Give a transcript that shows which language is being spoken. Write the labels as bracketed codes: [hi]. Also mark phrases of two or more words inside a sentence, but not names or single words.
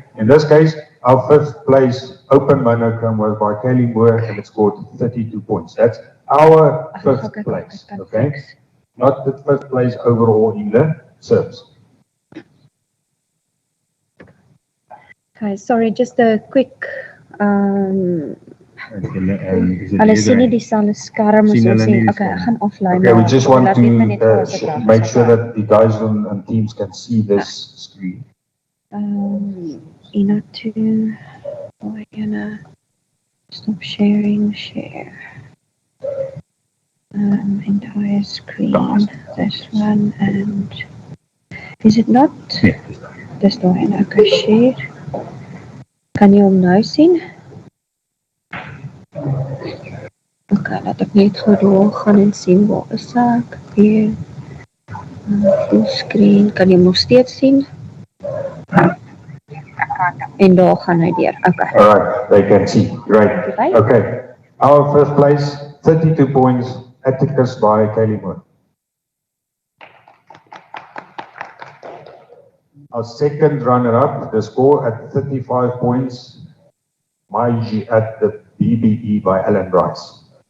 [en] In this case, our fifth place open monochrome was by Kelly Moore and it scored 32 points. That's our fifth place. Okay? Not the fifth place overall in the SERPs. Okay, sorry, just a quick, [af] hulle sien nie dieselfde skerm as Sien ons hulle nie. nie Okay, ek dieselfde. gaan offline. [en] Okay, we just want [af] Laat net my net [en] to [af] voorspraak [en] make [af] is, [en] sure okay. that the guys on teams can see this screen. Ina to, we're gonna stop sharing, share. Entire screen, this one, and is it not? [af] Nee, Dis daar en ek share. Kan jy hom nou sien? Okay, laat ek net gou daar gaan en sien waar is ek. Weer. [en] Full screen, [af] kan jy hom nog steeds sien? En daar gaan hy deur. [en] Okay. All right, they can see. Right. Right. Okay. Our first place, 32 points, Atticus by Kelly Moore. Our second runner-up, the score at 35 points, Maiji at the BBE by Alan Bryce.